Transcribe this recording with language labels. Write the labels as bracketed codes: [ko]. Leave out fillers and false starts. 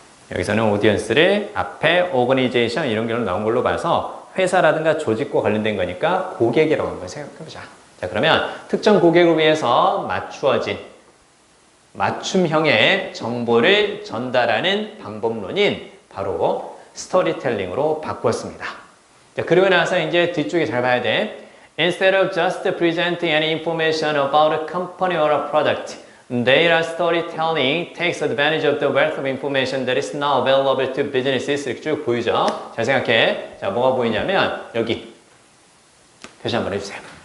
[ko] 여기서는 오디언스를 앞에 오거니제이션 이런 걸로 나온 걸로 봐서 회사라든가 조직과 관련된 거니까 고객이라고 한번 생각해보자. 자, 그러면 특정 고객을 위해서 맞추어진 맞춤형의 정보를 전달하는 방법론인 바로 스토리텔링으로 바꿨습니다. 자, 그리고 나서 이제 뒤쪽에 잘 봐야 돼. [en] Instead of just presenting any information about a company or a product, data storytelling takes advantage of the wealth of information that is now available to businesses. [ko] 이렇게 쭉 보이죠? 잘 생각해. 자, 뭐가 보이냐면 여기 표시 한번 해주세요.